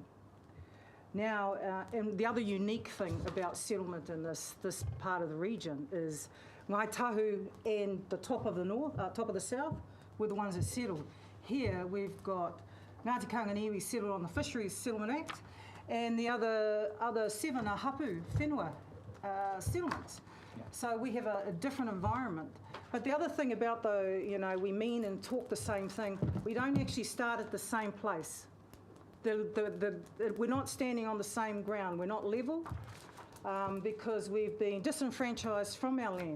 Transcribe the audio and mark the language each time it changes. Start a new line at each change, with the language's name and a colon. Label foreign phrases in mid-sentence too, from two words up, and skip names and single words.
English: Now, and the other unique thing about settlement in this part of the region is Ngāi Tahu and the top of the north, top of the south, were the ones that settled. Here we've got Ngāti Kainganiwi settled on the Fisheries Settlement Act, and the other 7 are hapu, whenua settlements. Yeah. So we have a different environment. But the other thing about we mean and talk the same thing, we don't actually start at the same place. We're not standing on the same ground. We're not level because we've been disenfranchised from our land.